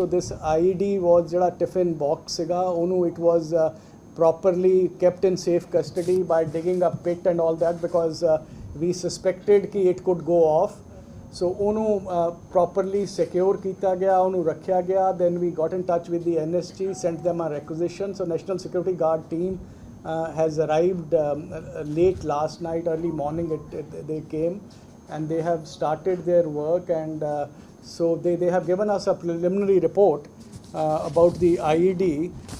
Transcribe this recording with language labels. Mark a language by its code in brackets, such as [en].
[en] So this IED was [pa] jada tiffin box siga, onu [en] it was properly kept in safe custody by digging a pit and all that, because we suspected ki it could go off. [pa] So ਉਹਨੂੰ properly secure ਕੀਤਾ ਗਿਆ, ਉਹਨੂੰ ਰੱਖਿਆ ਗਿਆ. [en] Then we got in touch with the NSG, sent them a requisition. So National Security Guard team has arrived late last night, early morning they came, and they have started their work, and so they have given us a preliminary report about the IED.